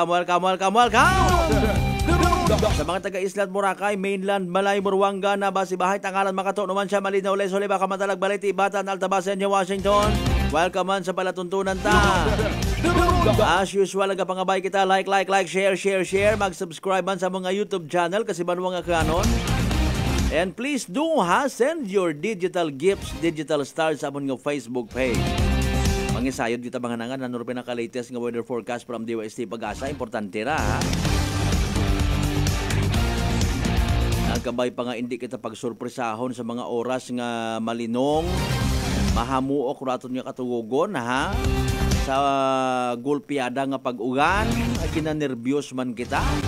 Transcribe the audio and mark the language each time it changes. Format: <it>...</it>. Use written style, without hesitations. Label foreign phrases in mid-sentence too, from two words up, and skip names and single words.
<akl>Sa mga taga-Isla at Boracay, Mainland, Malay, Buruanga, Nabasi, Bahay, Tangalan, Makato, Numan siya, Malinaw, Lesole, Baka Matalag, Baliti, Batan, Altabasan, New Washington. Welcome man sa palatuntunan ta.</akl> <en>As usual,</en> <akl>nagapangabay kita,</akl> <en>like, share.</en> <akl>Mag-subscribe man sa mga YouTube channel kasi manuwang akanon.</akl> <en>And please do send your digital gifts, digital stars</en> <akl>sa among</akl> <en>Facebook page.</en> <akl>Mangisayod kita mga nangan, nanuro pinaka-latest nga</akl> <en>weather forecast from</en> <akl>DOST Pag-asa. Importante ra Nagkabay pa nga hindi kita pagsurpresahon sa mga oras nga malinong, mahamuok raton nga katugugon sa gulpiada nga pag-ugan, kinanervyos man kita.</akl>